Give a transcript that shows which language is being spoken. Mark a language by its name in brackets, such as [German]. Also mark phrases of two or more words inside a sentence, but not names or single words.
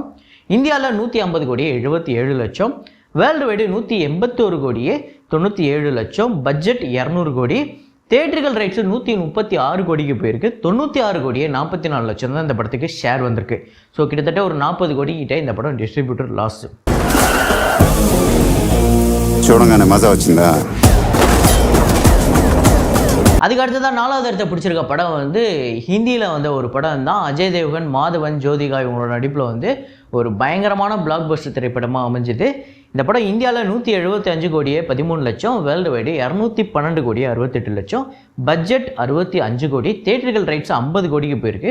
[Tamil] இந்தியாவில் 150 கோடியே 77 லட்சம், [English] world wide [Tamil] 181 கோடியே 97 லட்சம், பட்ஜெட் 200 கோடி, [English] theatrical rights [Tamil] 136 கோடிக்கு போயிருக்கு. 96 கோடியே 44 லட்சம் தான் இந்த படத்துக்கு ஷேர் வந்திருக்கு. ஸோ கிட்டத்தட்ட ஒரு 40 கோடி கிட்டே இந்த படம் [English] distributor loss. [Telugu] చూడంగానే మజా వచ్చిందా? [Tamil] அதுக்கு அடுத்ததான் 4வது இடத்தை பிடிச்சிருக்க படம் வந்து ஹிந்தியில் வந்த ஒரு படம் தான். அஜய் தேவ்கன், மாதவன், ஜோதிகா இவங்களோட நடிப்பில் வந்து ஒரு பயங்கரமான [English] block buster [Tamil] திரைப்படமாக அமைஞ்சுது. இந்த படம் இந்தியாவில் 175 கோடியே 13 லட்சம், [English] world wide [Tamil] 212 கோடியே 68 லட்சம், பட்ஜெட் 65 கோடி, [English] theatrical rights [Tamil] 50 கோடிக்கு போயிருக்கு.